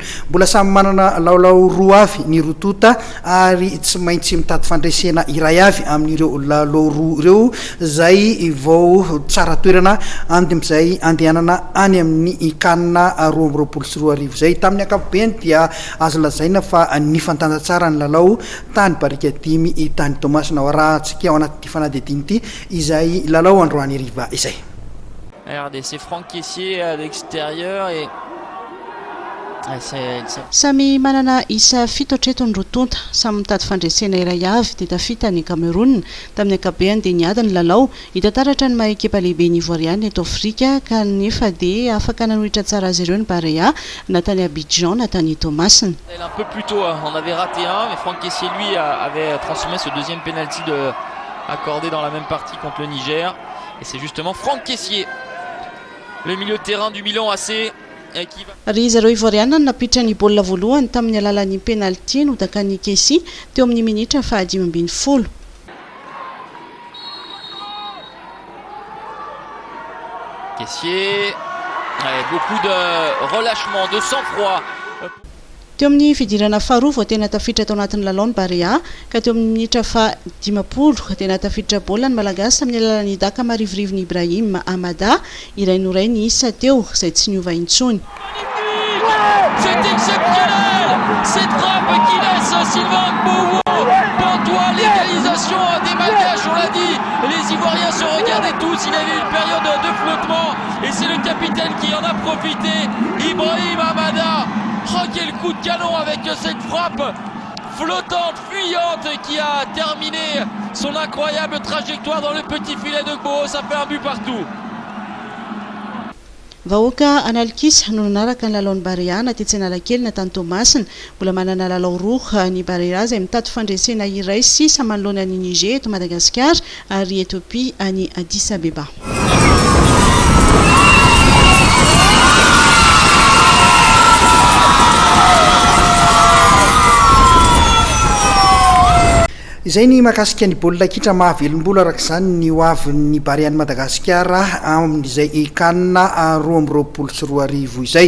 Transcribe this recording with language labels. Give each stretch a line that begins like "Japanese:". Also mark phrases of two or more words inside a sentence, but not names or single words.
Malagasy: Mbola samy manana laolao roa avy ny rotota ary tsy maintsy mitady fandresena iray avy amin'ireo lalao roa ireo izay vao tsara toerana amin'izay andehanana any amin'ny kanina 2024 izay. Tamin'ny ankapobeny dia azo lazaina fa ny fantanja tsara ny lalao tany Barika Dimy tany Tomasina tsika ao anaty fanadidiny ity izay lalao androany hariva izay.
French: Regardez, c'est Franck Kessié à l'extérieur et
Malagasy: samy manana isa fito hatreto ny rotonta samy mitady fandresena iray avy dia tafita ny Cameroun. Tamin'ny ankabehany dia niady ny lalao hitataratra ny maha-ekipa lehibe ny Ivoiriany eto Afrika kanefa dia afaka nanohitra tsara azy ireo ny Barea na tany Abidjan na tany Tomasina.
French: Un peu plus tôt on avait raté un mais Franck Kessié lui avait transformé ce deuxième penalty accordé dans la même partie contre le Niger et c'est justement Franck Kessié, le milieu de terrain du Milan AC.
Malagasy: Ry zareo Ivoiriana napitra ny baolina voalohany tamin'ny alalan'ny penalty nodaka ny Kessié teo amin'ny minitra 5-10. Kessié,
French: beaucoup de relâchement, de sang-froid.
Malagasy: Teo amin'ny fidirana faharoa vao tena tafiditra tao anatin'ny lalao ny Barea ka teo amin'ny minitra 10 tena tafiditra baolina ny Malagasy amin'ny alalan'ny daka marivorivony Ibrahim Amada irainorray ny isa teo izay tsy niova intsony.
French: C'est exceptionnel! Cette frappe qui laisse Sylvain Gbowou pantois, l'égalisation des Malgaches, on l'a dit, les Ivoiriens se regardaient tous, il y avait une période de flottement et c'est le capitaine qui en a profité, Ibrahim Amada. Oh, quel coup de canon avec cette frappe flottante, fuyante qui a terminé son incroyable trajectoire dans le petit filet de Gbowou, ça fait un but partout.
Malagasy: Vahoaka analkisa no nanaraka ny lalaon'ny Barea na tetsy Analakely na tany Tomasina. Mbola manana lalao roa ny Barea izay mitady fandresena iray sisa manoloana ny Niger eto Madagasikara ary Ethiopia any Addis Abeba. Izay ny makasika ny baolina kitra mahavelom-bola araka izany ny hoavin'ny Barea ny Madagasikara amin'izay kanina 2024 izay.